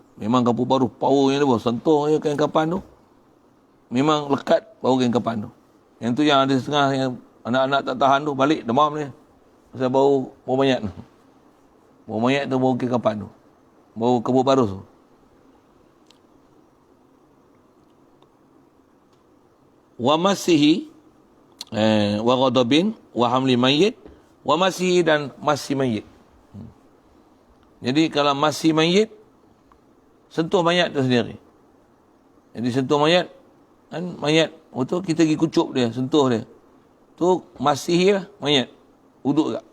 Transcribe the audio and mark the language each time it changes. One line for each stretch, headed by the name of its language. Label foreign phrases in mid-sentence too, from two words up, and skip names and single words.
Malay: Memang kapur baru, power yang dia bawa. Sentuh je kain kapan tu, memang lekat bau kain kapan tu. Yang tu yang ada setengah yang anak-anak tak tahan tu, balik demam dia. Pasal bau mayat tu. Bau mayat tu bau kain kapan tu. Bau kapur baru tu.
Arabic: ومسه وغضب وحمل ميت ومسه
Malay: dan masih mayyit. Jadi kalau masih mayit, sentuh mayat tu sendiri. Jadi sentuh mayat, kan mayat, tu kita pergi kucup dia, sentuh dia. Tu masih lah mayat. Wuduk tak?